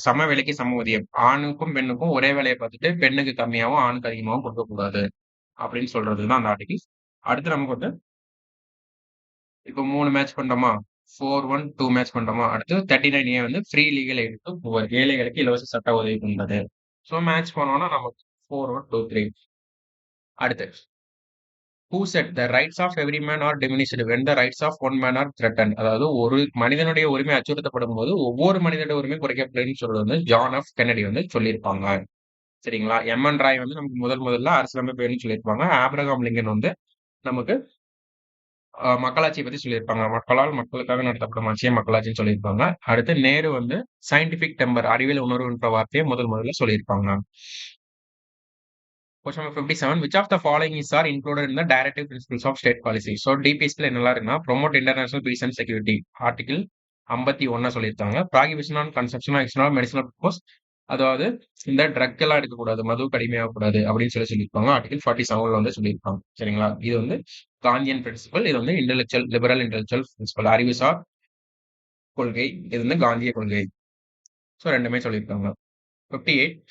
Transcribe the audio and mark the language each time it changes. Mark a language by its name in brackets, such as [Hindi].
[Tamil] சம வேலைக்கு சம ஊதியம். ஆணுக்கும் பெண்ணுக்கும் ஒரே வேலையை பார்த்துட்டு பெண்ணுக்கு கம்மியாகவும் ஆணுக்கு அதிகமாகவும் கொடுக்கக்கூடாது அப்படின்னு சொல்றதுதான் அந்த ஆர்டிகிள். அடுத்து நமக்கு வந்து இப்போ 3 மேட்ச் பண்ணிட்டோமா? 4-1-2 மேட்ச் பண்ணிட்டோமா? அடுத்து 39A வந்து free legal eight to poor. ஏழைகளுக்கு இலவச சட்ட உதவி பண்றது. ஸோ மேட்ச் பண்ணோம்னா நமக்கு 4-1-2-3. [English] அடுத்து who said the rights of every man are diminished when the rights of one man are threatened. [Tamil] அதாவது ஒரு மனிதனுடைய உரிமை அச்சுறுத்தப்படும் போது ஒவ்வொரு மனிதனுடைய உரிமை குறைக்கப்படுதுன்னு சொல்றது வந்து ஜான் எஃப் கென்னடி வந்து சொல்லியிருப்பாங்க. சரிங்களா? எம்என் ராய் வந்து நமக்கு முதல்ல அரசியலமைப்பு சொல்லியிருப்பாங்க. ஆப்ரகாம் லிங்கன் வந்து நமக்கு மக்களாட்சியை பத்தி சொல்லியிருப்பாங்க. மக்களால் மக்களுக்காக நடத்தப்படும் ஆட்சியை மக்களாட்சின்னு சொல்லியிருப்பாங்க. அடுத்து நேரு வந்து சயின்டிபிக் டெம்பர் அறிவியல் உணர்வுன்ற வார்த்தையை முதல்ல சொல்லியிருப்பாங்க. [English] Question number 57. Which of the following is are included in the directive principles of state policy? [Tamil] So DPSல என்னெல்லாம் இருக்குன்னா [English] promote international peace and security. [Tamil] Article 51 சொல்லியிருக்காங்க. [English] prohibition on consumption of external medicinal purpose. [Tamil] அதாவது இந்த drug எல்லாம் எடுக்கக்கூடாது, மதுவுக்கு அடிமையாகக்கூடாது அப்படின்னு சொல்லியிருப்பாங்க. ஆர்டிகல் 47 வந்து சொல்லியிருப்பாங்க. சரிங்களா? இது வந்து காந்தியன் பிரின்சிபல். இது வந்து இன்டெலெக்சுவல் லிபரல் இன்டெலெக்சுவல் பிரின்சிபல் அறிவுசார் கொள்கை. இது வந்து காந்திய கொள்கை. ஸோ ரெண்டுமே சொல்லியிருக்காங்க. 58.